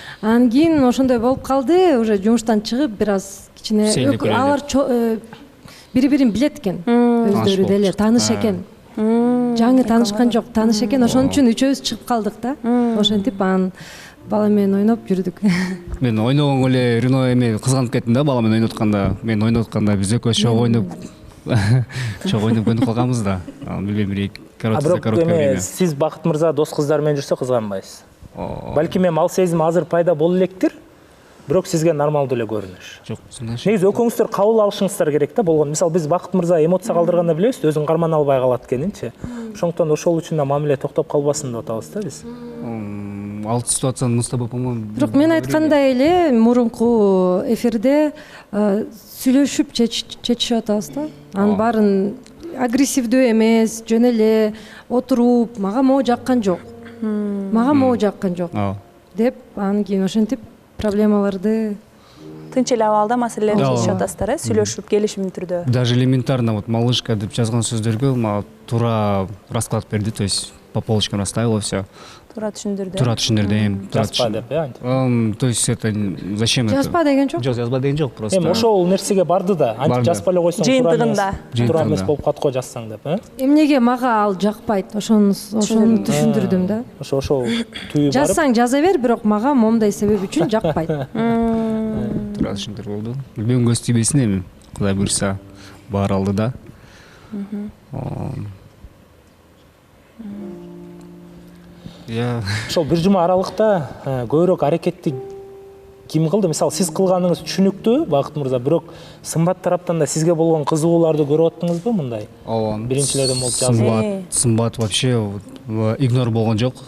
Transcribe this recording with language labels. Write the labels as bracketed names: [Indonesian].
[Kyrgyz] Анан кийин ошондой болуп калды, уже жумуштан чыгып бир аз кичине алар бири-бирин билет экен, өздөрү деле тааныш экен. Жаңы таанышкан жок, тааныш экен, ошон үчүн үчөөбүз чыгып калдык да. Ошентип анан бала менен ойноп жүрдүк. Мен ойногонго эле Рено эме кызганып кеттим да, бала менен ойноп атканда. Мен ойноп атканда биз экөөбүз чогуу ойноп көнүп калганбыз да. Билбейм, бир [Russian] короткое время. [Kyrgyz] Сиз Бакыт мырза дос кыздар менен жүрсө кызганбайсыз. Балким ал сезим азыр пайда боло электир, бирок сизге нормалдуу эле көрүнүш. Жок, негизи экөөңүздөр кабыл алышыңыздар керек да болгон. Мисалы биз Бакыт мырза эмоция калтырганда билебиз, өзүн кармана албай калат экенинчи. Ошондуктан ошол үчүн да мамиле токтоп калбасын деп атабыз да биз. Ал ситуацияны [Russian] мы с тобой, по-моему... [Kyrgyz] Бирок мен айткандай эле мурунку эфирде сүйлөшүп чечишип атабыз да. Анын баарын агрессивдүү эмес, жөн эле отуруп, мага могу жаккан жок. Мага могу жаккан жок деп, анан кийин ошентип проблемаларды тынч эле абалда маселелерди Ооба. чечип атасыздар, сүйлөшүп, келишимдүү түрдө. [Russian] Даже элементарно вот малышка [Kyrgyz] деп жазган сөздөргө мага туура [Russian] расклад [Kyrgyz] берди, [Russian] то есть по полочкам расставила все. [Kyrgyz] Туура түшүндүрдү. Туура түшүндүрдү. Жазпа деп, [Russian] То есть это зачем это? [Kyrgyz] жазба деген жок. Жок, жазба деген жок просто. Эми ошол нерсеге барды да, антип Барды. жазбай эле койсоң Жыйынтыгында. Жыйынтыгында. туура эмес болуп калат го жазсаң деп, Эмнеге мага ал жакпайт, ошону түшүндүрдүм да. Ошол түйү барып. Жазсаң жаза бер, бирок мага момундай себеп үчүн жакпайт. Туура түшүндүр болду. Билбейм, көз тийбесин эми. Кудай буйрса баар алды да. Ошол бир жума аралыкта көбүрөөк аракетти ким кылды? Мисалы, сиз кылганыңыз түшүнүктүү, Бакыт мырза, бирок Сымбат тараптан да сизге болгон кызыгууларды көрүп аттыңызбы мындай? Биринчилерден болуп жазып. Сымбат вообще игнор болгон жок.